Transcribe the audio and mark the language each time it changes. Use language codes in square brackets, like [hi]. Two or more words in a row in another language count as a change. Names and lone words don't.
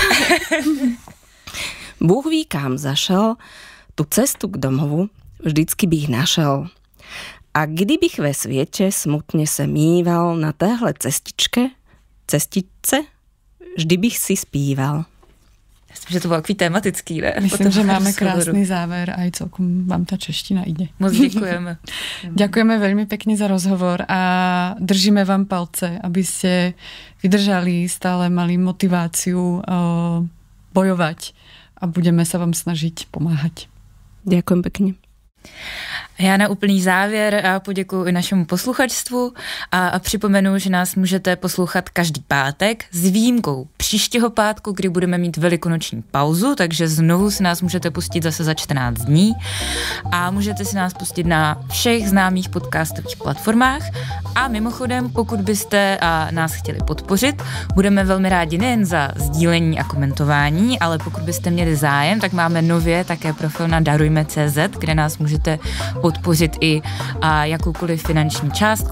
[cs] Bůh ví, kam zašel, tu cestu k domovu vždycky bych našel. A kdybych ve světě smutně se mýval na téhle cestičce, vždy bych si zpíval. Myslím, že to bylo takový tematický, ne? [sk] Myslím, že máme krásny záver, aj celkom vám tá čeština ide. [cs] Moc děkujeme. [sk] Ďakujeme veľmi pekne za rozhovor a držíme vám palce, aby ste vydržali, stále mali motiváciu bojovať a budeme sa vám snažiť pomáhať. Ďakujem pekne. [cs] Já na úplný závěr poděkuji i našemu posluchačstvu a připomenu, že nás můžete poslouchat každý pátek s výjimkou příštího pátku, kdy budeme mít velikonoční pauzu, takže znovu si nás můžete pustit zase za 14 dní a můžete si nás pustit na všech známých podcastových platformách a mimochodem, pokud byste nás chtěli podpořit, budeme velmi rádi nejen za sdílení a komentování, ale pokud byste měli zájem, tak máme nově také profil na darujme.cz, kde nás můžete podpořit i jakoukoliv finanční částkou.